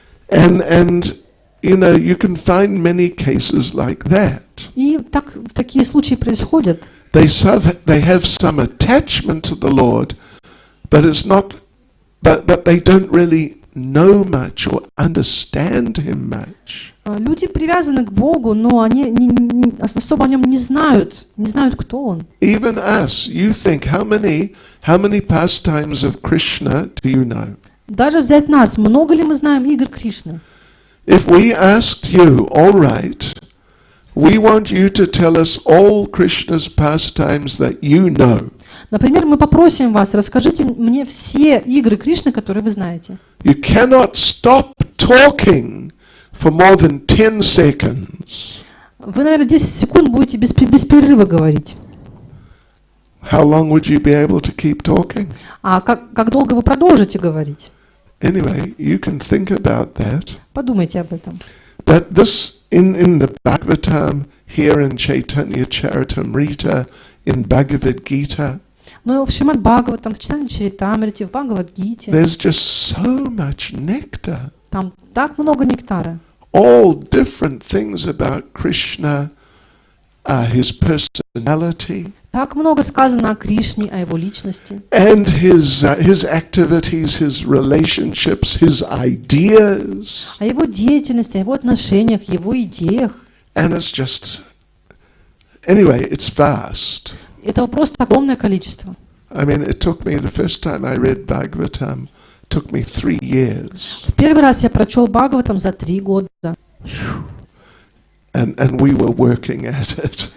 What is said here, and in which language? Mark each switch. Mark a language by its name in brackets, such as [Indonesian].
[English] And you know, you can find many cases like that. [Russian] И такие случаи происходят. [English] They have some attachment to the Lord, but it's not. But they don't really know much or understand Him much. [Russian] Люди привязаны к Богу, но они особо о нем не знают, кто он. [English] Even us, you think how many pastimes of Krishna do you know? [Russian] Даже взять нас, много ли мы знаем игр Кришны? [English] If we asked you, all right, we want you to tell us all Krishna's pastimes that you know. [Russian] Например, мы попросим вас, расскажите мне все игры Кришны, которые вы знаете. [English] You cannot stop talking for more than 10 seconds, [Russian] Вы, наверное, 10 секунд будете без перерыва говорить. [English] how long would you be able to keep talking? [Russian] А как долго вы продолжите говорить? [English] Anyway, you can think about that. [Russian] Подумайте об этом. [English] That this, in the Bhagavatam, here in Chaitanya Charitamrita, in Bhagavad Gita, [Russian] Но в Шримад Бхагаватам, в Чайтанья Чаритамрите, в Бхагавад-гите, [English] there's just so much nectar. [Russian] там так много нектара. [English] All different things about Krishna, his personality, [Russian] Так много сказано о Кришне, о его личности, [English] and his activities, his relationships, his ideas. [Russian] о его деятельности, о его отношениях, его идеях. [English] And it's just, anyway, it's vast. [Russian] Этого просто огромное количество. [English] I mean, it took me, the first time I read Bhagavatam, took me 3 years. [Russian] В первый раз я прочел Бхагаватам за 3 года. [English] And we were working at it.